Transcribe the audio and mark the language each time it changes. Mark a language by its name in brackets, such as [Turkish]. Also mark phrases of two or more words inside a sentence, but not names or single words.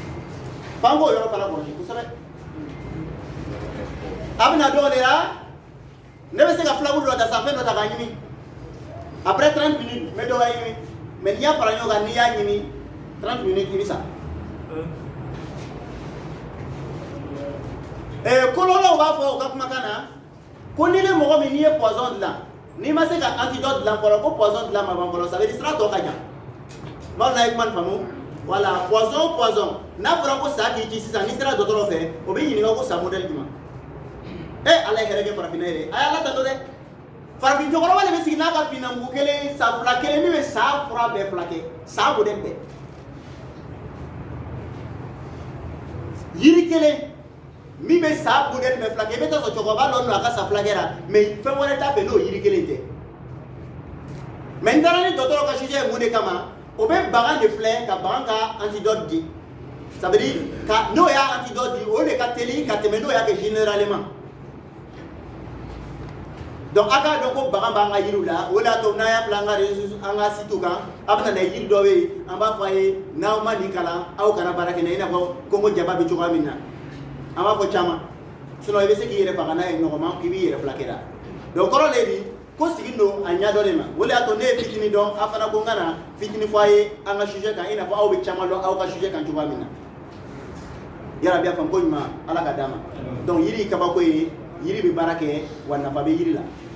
[Bambara] f'an k'o yɔrɔ fana kɔlɔsi kosɛbɛ a bɛna dɔw de la ne bɛ se ka filaburu dɔ ta sa fɛn dɔ ta k'a ɲimi [French] après 30 minutes [Bambara] n bɛ dɔ wɛrɛ ɲimi mais n'i y'a fara ɲɔgɔn kan n'i y'a ɲimi 30 minutes i bɛ sa kolonlaw b'a fɔ u ka kumakan na ko ni ne mɔgɔ min n'i ye poison dilan n'i ma se ka antidote dilan fɔlɔ ko poison dilan ma ban fɔlɔ [French] ça veut dire [Bambara] sira tɔ ka jan n'aw n'a ye kuma nin faamu voilà poison n'a fɔra ko sa k'i ci sisan n'i sera dɔgɔtɔrɔ fɛ o bɛ ɲininka ko sa modèle jumɛn ala ye hɛrɛ kɛ farafinna ye dɛ a y'a latanto dɛ farafin cɛkɔrɔba de bɛ sigi n'a ka finnamugu kelen sa fila kelen min bɛ sa fura bɛɛ fila kɛ sa modèle bɛɛ yiri kelen min bɛ sa modèle bɛɛ fila kɛ i bɛ taa sɔrɔ cɛkɔrɔba dɔ don a ka sa fila kɛra mais fɛn wɛrɛ t'a fɛ n'o yiri kelen tɛ mais n taara ni dɔgɔtɔrɔ ka sujet ye mun de kama o bɛ bagan de filɛ ka bagan ka antidote di [French] ça veut dire [Bambara] n'o y'a antidote di o de ka teli ka tɛmɛ n'o y'a kɛ généralement donc a k'a dɔn ko bagan b'an ka yiriw la o de y'a to n'an y'a bila an ka site kan a bɛ na na yiri dɔ bɛ yen an b'a fɔ a ye n'aw ma nin kalan aw kana baara kɛ n'a ye i n'a fɔ Kongo jaba bɛ cogoya min na an b'a fɔ caman sinon i bɛ se k'i yɛrɛ faga n'a ye nɔgɔma k'i b'i yɛrɛ filakɛ la donc kɔrɔ de di ko sigi don a ɲɛ dɔ de ma o de y'a to ne ye fitinin dɔn a fana ko n kana fitinin fɔ a ye an ka sujet kan i n'a fɔ aw bɛ caman dɔn aw ka sujet kan cogoya min na yarabi a faamu ko ɲuman ala ka d'a ma donc yiri ye kabako ye yiri bɛ baara kɛ wa nafa bɛ yiri la